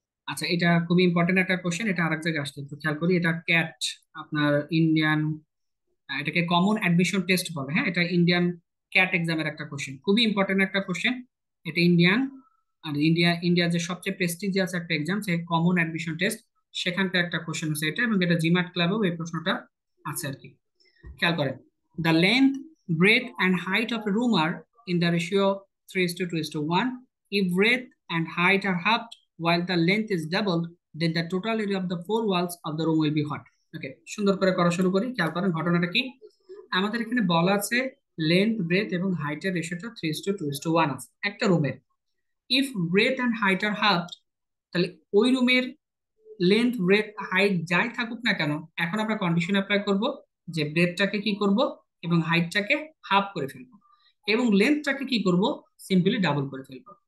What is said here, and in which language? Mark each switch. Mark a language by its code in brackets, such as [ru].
[bn] আচ্ছা, এটা খুবই ইম্পর্টেন্ট একটা কোশ্চেন, এটা আরেক জায়গায় আসছে, একটু খেয়াল করি। এটা ক্যাট, আপনার ইন্ডিয়ান, এটাকে কমন অ্যাডমিশন টেস্ট বলে, হ্যাঁ এটা ইন্ডিয়ান ক্যাট এক্সামের একটা কোশ্চেন, খুবই ইম্পর্টেন্ট একটা কোশ্চেন। এটা ইন্ডিয়ান, আর ইন্ডিয়ার যে সবচেয়ে প্রেস্টিজিয়াস একটা এক্সাম সে কমন অ্যাডমিশন টেস্ট, সেখানকার একটা কোশ্চেন হচ্ছে এটা, এবং এটা জিম্যাট ক্লাবেও এই প্রশ্নটা আছে আর কি। খেয়াল করেন, [en] The length, breadth and height of a room are in the ratio 3:2:1, if breadth and height are halved while the length is doubled, then the total area of the four walls of the room will be what? [bn] ওকে, সুন্দর করে করা শুরু করি। খেয়াল করেন ঘটনাটা কি, আমাদের এখানে বলা আছে লেন্থ, ব্রেথ এবং হাইটের রেশিওটা 3:2:1 আছে একটা রুমের। [en] if breadth and height are half, [bn] তাহলে ওই রুমের লেন্থ, ব্রেথ, হাইট যাই থাকুক না কেন, এখন আমরা কন্ডিশন অ্যাপ্লাই করব যে ব্রেথটাকে কি করব এবং হাইটটাকে হাফ করে ফেলবো, এবং লেন্থটাকে কি করব, সিম্পলি ডাবল করে ফেলবো।